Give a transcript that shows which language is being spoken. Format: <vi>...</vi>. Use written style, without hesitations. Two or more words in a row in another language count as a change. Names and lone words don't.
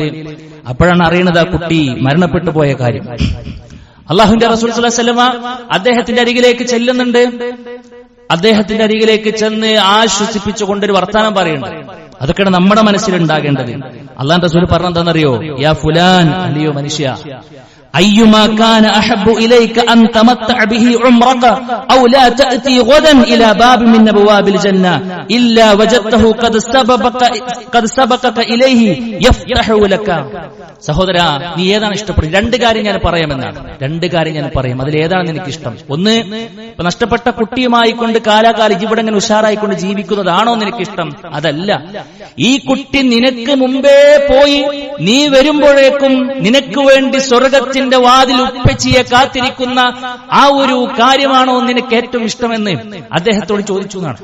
<ml>അപ്പോഴാണ് അറിയുന്നത് ആ കുട്ടി മരണപ്പെട്ടു പോയ കാര്യം. അള്ളാഹുവിന്റെ റസൂൽ</ml> <ar>صلى الله عليه وسلم</ar> <ml>അദ്ദേഹത്തിന്റെ അരികിലേക്ക് ചെല്ലുന്നുണ്ട്. അദ്ദേഹത്തിന്റെ അരികിലേക്ക് ചെന്ന് ആശ്വസിപ്പിച്ചുകൊണ്ടൊരു വർത്താനം പറയുന്നുണ്ട്. അതൊക്കെയാണ് നമ്മുടെ മനസ്സിലുണ്ടാകേണ്ടത്. അള്ളാഹുവിന്റെ റസൂൽ പറഞ്ഞെന്താണെന്നറിയോ?</ml> <ar>يا فلان,</ar> <ml>അല്ലയോ മനുഷ്യ,</ml> <ar>أيما كان أحب إليك أن تمتع به عمرك أو لا تأتي غدا إلى باب من أبواب الجنة إلا وجدته قد سبقك إليه يفتح لك.</ar> <ml>സഹോദര, നീ ഏതാണ് ഇഷ്ടപ്പെടുന്നത്? രണ്ട് കാര്യം ഞാൻ പറയാമെന്നാണ്. രണ്ട് കാര്യം ഞാൻ പറയും, അതിലേതാണ് നിനക്ക് ഇഷ്ടം? ഒന്ന്, ഇപ്പൊ നഷ്ടപ്പെട്ട കുട്ടിയുമായി കൊണ്ട് കാലാകാലം ഇവിടെ ഇങ്ങനെ ഉഷാറായിക്കൊണ്ട് ജീവിക്കുന്നതാണോ നിനക്ക് ഇഷ്ടം? അതല്ല. ഈ കുട്ടി നിനക്ക് മുമ്പേ പോയി നീ വരുമ്പോഴേക്കും നിനക്ക് വേണ്ടി സ്വർഗത്തിന്റെ വാതിൽ ഉപ്പച്ചിയെ കാത്തിരിക്കുന്ന ആ ഒരു കാര്യമാണോ നിനക്ക് ഏറ്റവും ഇഷ്ടമെന്ന് അദ്ദേഹത്തോട് ചോദിച്ചു എന്നാണ്.</ml>